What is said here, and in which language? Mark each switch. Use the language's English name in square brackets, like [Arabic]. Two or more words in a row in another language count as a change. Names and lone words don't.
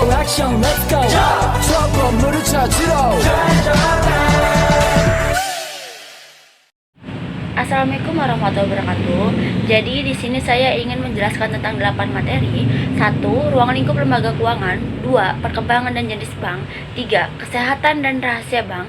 [Korean] 액션 [English] let's go [Korean] 저 건물을 찾으러 [Arabic] السلام عليكم ورحمة الله وبركاته. [Indonesian] Jadi di sini saya ingin menjelaskan tentang 8 materi. 1. Ruang lingkup lembaga keuangan. 2. Perkembangan dan jenis bank. 3. Kesehatan dan rahasia bank.